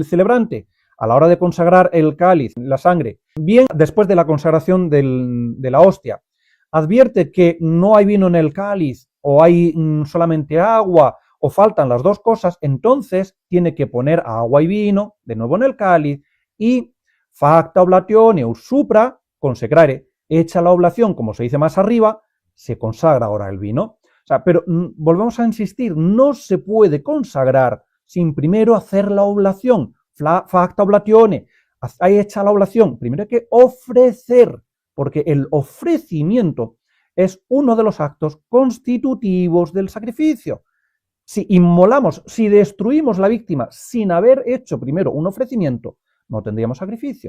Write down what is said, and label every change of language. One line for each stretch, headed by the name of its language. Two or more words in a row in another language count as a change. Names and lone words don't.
Spanish: celebrante a la hora de consagrar el cáliz, la sangre, bien después de la consagración de la hostia, advierte que no hay vino en el cáliz o hay solamente agua o faltan las dos cosas, entonces tiene que poner agua y vino de nuevo en el cáliz y
Latin: facta oblatione ut supra consecrare,
Spanish: hecha la oblación, como se dice más arriba, se consagra ahora el vino. O sea, pero volvemos a insistir, no se puede consagrar sin primero hacer la oblación.
Latin: Facta oblatione,
Spanish: hay hecha la oblación, primero hay que ofrecer, porque el ofrecimiento es uno de los actos constitutivos del sacrificio. Si inmolamos, si destruimos la víctima sin haber hecho primero un ofrecimiento, no tendríamos sacrificio.